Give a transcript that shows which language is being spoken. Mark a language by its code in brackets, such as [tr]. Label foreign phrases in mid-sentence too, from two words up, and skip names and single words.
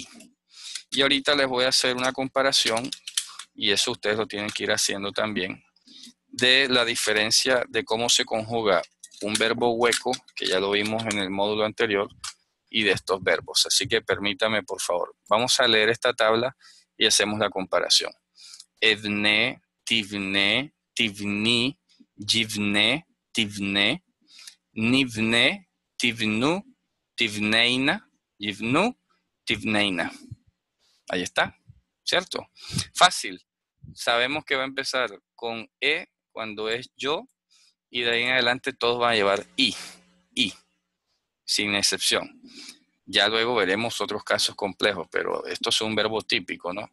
[es] Y ahorita les voy a hacer una comparación, y eso ustedes lo tienen que ir haciendo también, de la diferencia de cómo se conjuga un verbo hueco, que ya lo vimos en el módulo anterior, y de estos verbos. Así que permítame, por favor. Vamos a leer esta tabla y hacemos la comparación. [he] אבנה, תבנה, תבני, יבנה, תבנה, נבנה, תבנו, תבנינה, יבנו, תבנינה. [es] Ahí está, ¿cierto? Fácil. Sabemos que va a empezar con e cuando es yo, y de ahí en adelante todos van a llevar i, sin excepción. Ya luego veremos otros casos complejos, pero esto es un verbo típico, ¿no?